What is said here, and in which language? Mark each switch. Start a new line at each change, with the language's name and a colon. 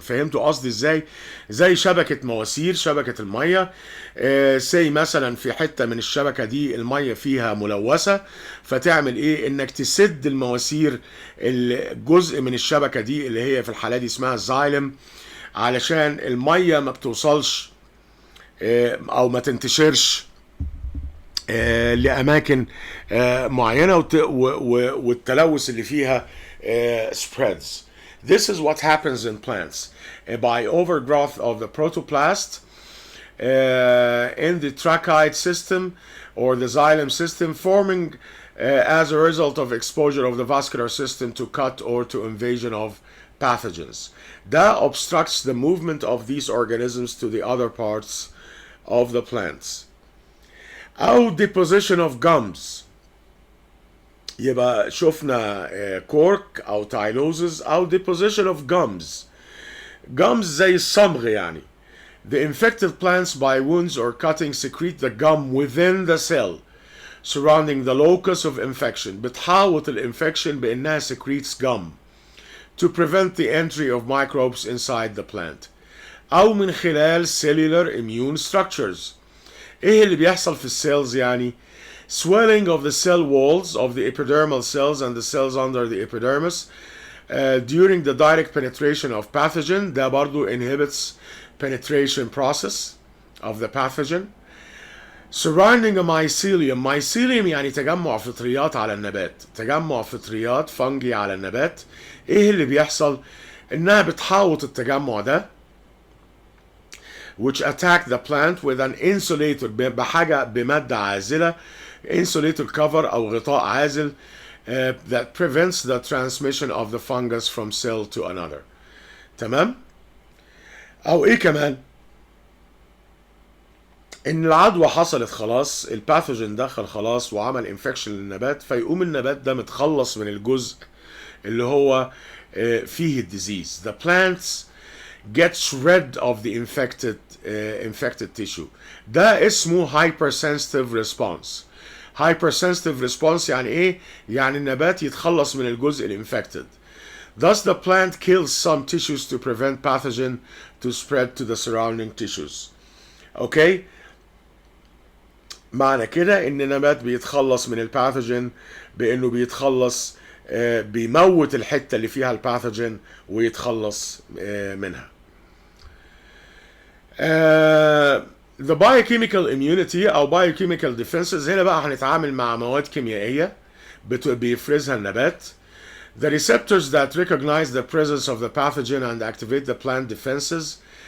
Arabic: فهمتوا قصدي ازاي؟ زي شبكه مواسير، شبكه الميه، سي مثلا في حته من الشبكه دي الميه فيها ملوثه، فتعمل ايه؟ انك تسد المواسير، الجزء من الشبكه دي اللي هي في الحاله دي اسمها الزايلم، علشان الميه ما بتوصلش او ما تنتشرش لأماكن معينة والتلوث اللي فيها spreads.
English: This is what happens in plants by overgrowth of the protoplast in the tracheids system or the xylem system, forming as a result of exposure of the vascular system to cut or to invasion of pathogens. That obstructs the movement of these organisms to the other parts of the plants. أو deposition of gums.
Arabic: يبقى شفنا
English: cork أو tyloses أو deposition of gums.
Arabic: Gums زي الصمغ يعني.
English: The infected plants by wounds or cutting secrete the gum within the cell surrounding the locus of infection.
Arabic: بتحاوط الانفكشن بأنها
English: secretes gum to prevent the entry of microbes inside the plant.
Arabic: أو من خلال
English: cellular immune structures.
Arabic: ايه اللي بيحصل في السيلز يعني؟
English: swelling of the cell walls of the epidermal cells and the cells under the epidermis during the direct penetration of pathogen.
Arabic: ده برضو
English: inhibits penetration process of the pathogen. surrounding a mycelium.
Arabic: mycelium يعني تجمع فطريات على النبات، تجمع فطريات فنجي على النبات. ايه اللي بيحصل؟ انها بتحاوط التجمع ده
English: which attack the plant with an insulator
Arabic: بحاجة بمادة عازلة
English: insulator cover
Arabic: أو غطاء عازل
English: that prevents the transmission of the fungus from cell to another.
Arabic: تمام؟ أو إيه كمان؟ إن العدوى حصلت خلاص، الباثوجين دخل خلاص وعمل انفكشن للنبات، فيقوم النبات ده متخلص من الجزء اللي هو فيه الديزيز.
English: The plants gets rid of the infected tissue.
Arabic: ده اسمه hypersensitive response. hypersensitive response يعني ايه؟ يعني النبات يتخلص من الجزء الانفكتد.
English: Thus the plant kills some tissues to prevent pathogen to spread to the surrounding tissues.
Arabic: اوكي؟ معنى كده ان النبات بيتخلص من الباثوجين بانه بيتخلص بيموت الحته اللي فيها الباثوجين ويتخلص منها.
English: The biochemical immunity
Arabic: او biochemical defenses، هنا بقى هنتعامل مع مواد كيميائيه بيفرزها النبات.
English: The receptors that recognize the presence of the pathogen and activate the plant defenses.